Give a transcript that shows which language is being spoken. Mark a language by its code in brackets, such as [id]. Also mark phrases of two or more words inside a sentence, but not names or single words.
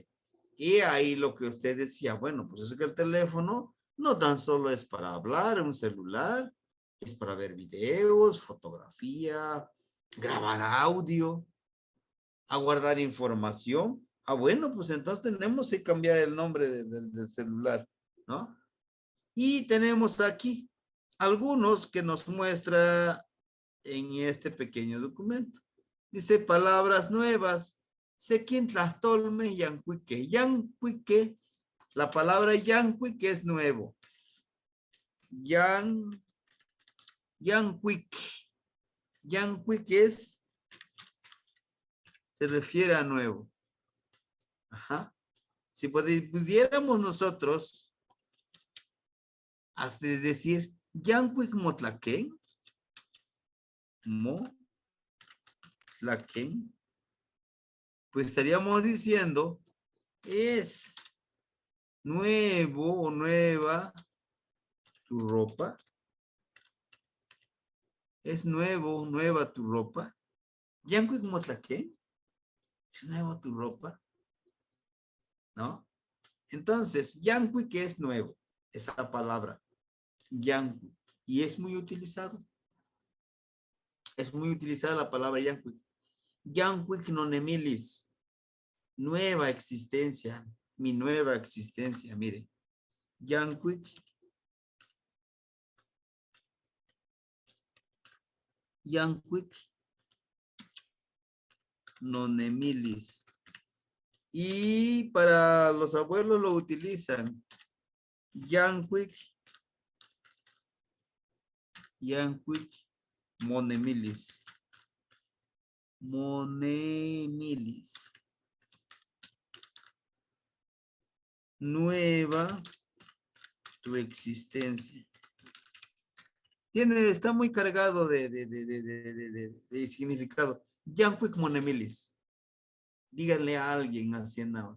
[es] Y ahí lo que usted decía, bueno, pues es que el teléfono no tan solo es para hablar, un celular, es para ver videos, fotografía, grabar audio, a guardar información. Bueno, pues entonces tenemos que cambiar el nombre del celular, ¿no? Y tenemos aquí algunos que nos muestra en este pequeño documento. Dice palabras nuevas. [nah] Sequintlastolme yancuique. [es] Yancuique, la palabra yancuique es nuevo. Yancuique. Yancuique se refiere a nuevo. Ajá. Si pudiéramos nosotros decir [nah] yancuic motlaquen, motlaquen, [es] pues estaríamos diciendo es nuevo o nueva tu ropa. Es nuevo, nueva tu ropa. [nah] Yancuic Motlaqué. [es] ¿Es nuevo tu ropa? ¿No? Entonces, Yancuic es nuevo. Esa palabra. Yancuic. Y es muy utilizado. Es muy utilizada la palabra Yancuic. [nah] Yancuic nonemilis. [es] Nueva existencia. Mi nueva existencia, mire. [nah] Yancuic. Yancuic nonemilis. [es] Y para los abuelos lo utilizan. [nah] Yancuic monemilis. [es] Monemilis. Nueva tu existencia. Está muy cargado de significado. [nah] Yancuic monemilis. [es] Díganle a alguien así en ahora.